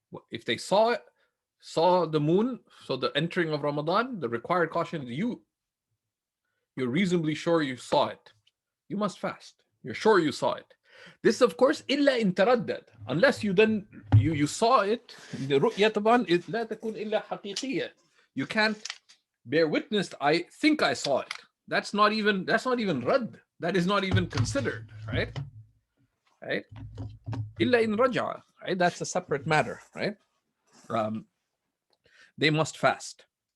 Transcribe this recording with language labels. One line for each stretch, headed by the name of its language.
English: If they saw the moon, so the entering of Ramadan, the required caution is you're reasonably sure you saw it, you must fast. You're sure you saw it. This, of course,
Arabic: إلا إن تردد,
English: unless you then you saw it.
Arabic: The رؤية طبعا لا تكون إلا حقيقية.
English: You can't bear witness. I think I saw it. That's not even رد. That is not even considered, right? Right?
Arabic: إلا إن رجع. Right?
English: That's a separate matter, right? They must fast.